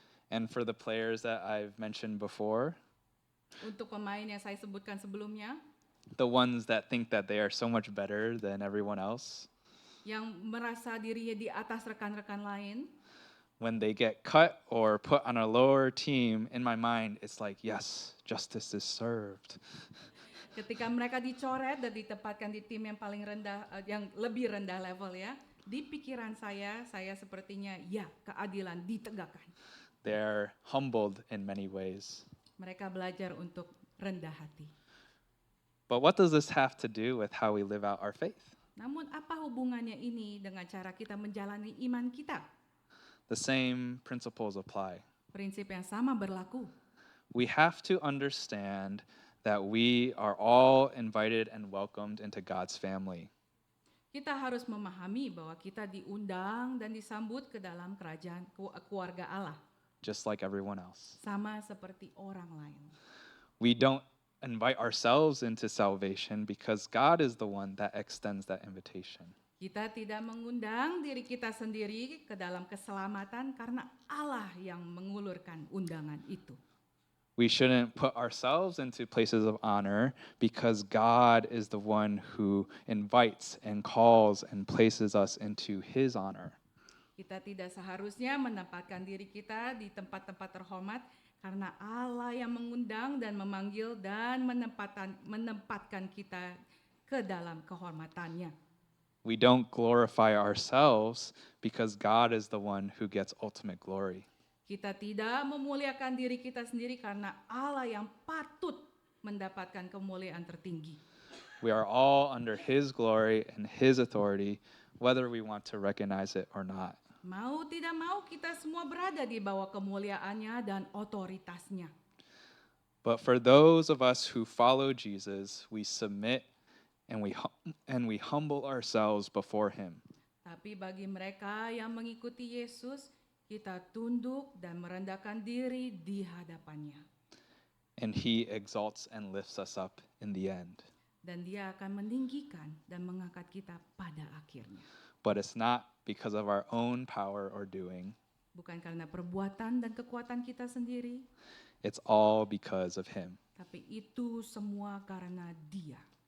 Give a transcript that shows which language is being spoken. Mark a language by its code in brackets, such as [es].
[en] And for the players that I've mentioned before, [id] Untuk pemain yang saya sebutkan sebelumnya, [en] the ones that think that they are so much better than everyone else, [id] yang merasa dirinya di atas rekan-rekan lain, [en] when they get cut or put on a lower team, in my mind, it's like, yes, justice is served. [id] ketika mereka dicoret dan ditempatkan di tim yang paling rendah, yang lebih rendah level ya, di pikiran saya sepertinya ya keadilan ditegakkan. [en] They're humbled in many ways. [id] Mereka belajar untuk rendah hati. [en] But what does this have to do with how we live out our faith? [id] Namun apa hubungannya ini dengan cara kita menjalani iman kita? [en] The same principles apply. [id] Prinsip yang sama berlaku. [en] We have to understand that we are all invited and welcomed into God's family. [id] Kita harus memahami bahwa kita diundang dan disambut ke dalam kerajaan keluarga Allah, [en] Just like everyone else. [id] sama seperti orang lain. [en] We don't invite ourselves into salvation because God is the one that extends that invitation. [id] Kita tidak mengundang diri kita sendiri ke dalam keselamatan karena Allah yang mengulurkan undangan itu. [en] We shouldn't put ourselves into places of honor because God is the one who invites and calls and places us into his honor. [id] Kita tidak seharusnya menempatkan diri kita di tempat-tempat terhormat karena Allah yang mengundang dan memanggil dan menempatkan kita ke dalam kehormatannya. [en] We don't glorify ourselves because God is the one who gets ultimate glory. [id] Kita tidak memuliakan diri kita sendiri karena Allah yang patut mendapatkan kemuliaan tertinggi. [en] We are all under his glory and his authority, whether we want to recognize it or not. [id] Mau tidak mau kita semua berada di bawah kemuliaannya dan otoritasnya. [en] But for those of us who follow Jesus, we submit and we humble ourselves before him. [id] Tapi bagi mereka yang mengikuti Yesus, kita tunduk dan merendahkan diri di hadapannya. [en] And he exalts and lifts us up in the end. [id] Dan dia akan meninggikan dan mengangkat kita pada akhirnya. [en] But it's not because of our own power or doing. [id] Bukan karena perbuatan dan kekuatan kita sendiri, [en] It's all because of him. [id] tapi itu semua karena dia.